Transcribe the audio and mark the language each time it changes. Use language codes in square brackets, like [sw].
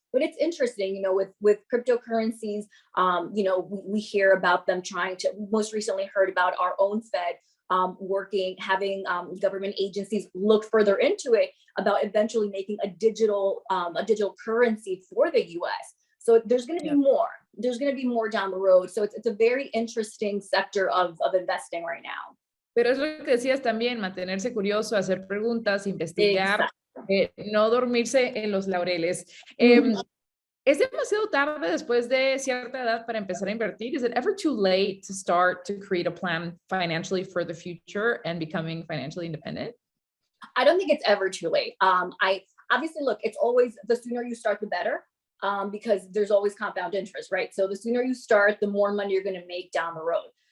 [en] But it's interesting, with cryptocurrencies, we hear about them we most recently heard about our own Fed having government agencies look further into it about eventually making a digital currency for the US. So there's going to be more. There's going to be more down the road. So it's a very interesting sector of investing right now. [es] Pero es lo que decías también, mantenerse curioso, hacer preguntas, investigar, no dormirse en los laureles. ¿Es demasiado tarde después de cierta edad para empezar a invertir? [en] Is it ever too late to start to create a plan financially for the future and becoming financially independent? I don't think it's ever too late. Obviously, look, it's always the sooner you start, the better. Because there's always compound interest, right? So the sooner you start, the more money you're going to make down the road.